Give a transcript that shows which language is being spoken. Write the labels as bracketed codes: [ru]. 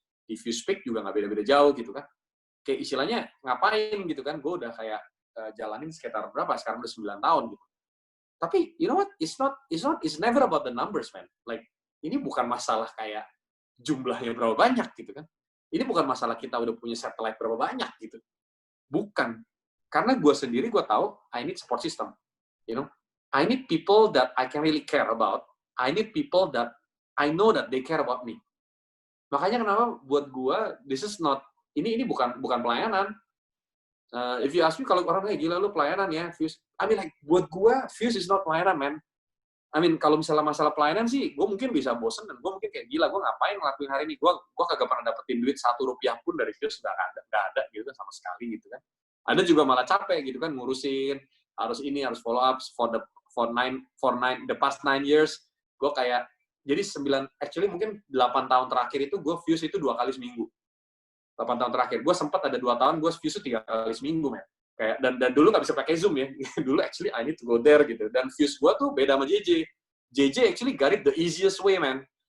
[id] Di Fuse Peak juga nggak beda-beda jauh, gitu kan. Kayak istilahnya, ngapain, gitu kan. Gue udah kayak jalanin sekitar berapa, sekarang udah 9 tahun, gitu. [en] Tapi, you know what? It's never about the numbers, man. [id] Like, ini bukan masalah kayak jumlahnya berapa banyak, gitu kan. Ini bukan masalah kita udah punya satellite berapa banyak, gitu. Bukan. Karena gue sendiri, gue tahu, [en] I need support system. You know? I need people that I can really care about. I need people that I know that they care about me. [id] Makanya kenapa buat gue, ini bukan pelayanan. [en] If you ask me, [id] kalau orang kayak gila lu pelayanan ya, Fuse. [en] I mean, like, [id] buat gue, [en] Fuse is not [id] pelayanan, man. [en] I mean, [id] kalau misalnya masalah pelayanan sih, gue mungkin bisa bosen, dan gue mungkin kayak gila, gue ngapain ngelakuin hari ini? Gue kagak pernah dapetin duit 1 rupiah pun dari Fuse, nggak ada gitu kan, sama sekali gitu kan. Ada juga malah capek gitu kan, ngurusin, harus [en] follow up the past 9 years. [id] Gue kayak, jadi mungkin 8 tahun terakhir itu, gue Fuse itu 2 kali seminggu. 8 tahun terakhir. Gue sempat ada 2 tahun, gue Fuse 3 kali seminggu, man. Kayak, dan dulu nggak bisa pakai Zoom ya. Dulu [en] actually I need to go there [id] gitu. Dan Fuse gue tuh beda sama JJ. [en] JJ actually got it the easiest way, man.